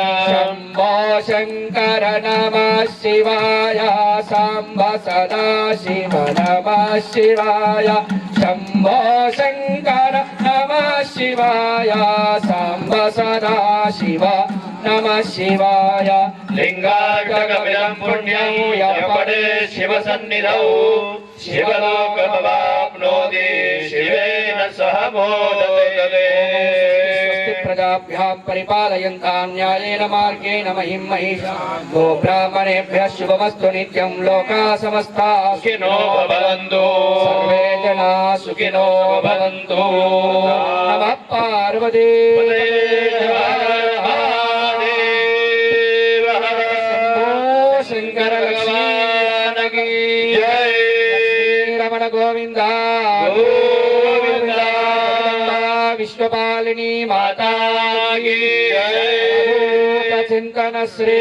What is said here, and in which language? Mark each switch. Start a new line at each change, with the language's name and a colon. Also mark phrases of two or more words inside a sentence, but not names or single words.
Sanskrit: శంభో శంకర నమః శివాయ సాంబ సదా శివ నమః శివాయ శంభో శంకర నమః శివాయ సాంబ సదా శివ నమః శివాయ లింగాష్టకమిదం పుణ్యం యపడే శివ సన్నిధౌ శివలోకమవాప్నోతి శివేన సహ మోదతే స్వస్తి ప్రజాభ్యాం పరిపాలయంతాం న్యాయేన మార్గేణ మహిం మహిషా గో బ్రాహ్మణేభ్యः శుభమస్తు నిత్యం లోకా సమస్తా సుఖినో భవంతు సర్వే జనా సుఖినో భవంతు నమః
Hindi: पार्वती शंकर भगवान की जय
Sanskrit: రమణ గోవింద గోవింద
Hindi: विश्वपालिनी माता की जय चिंतन श्री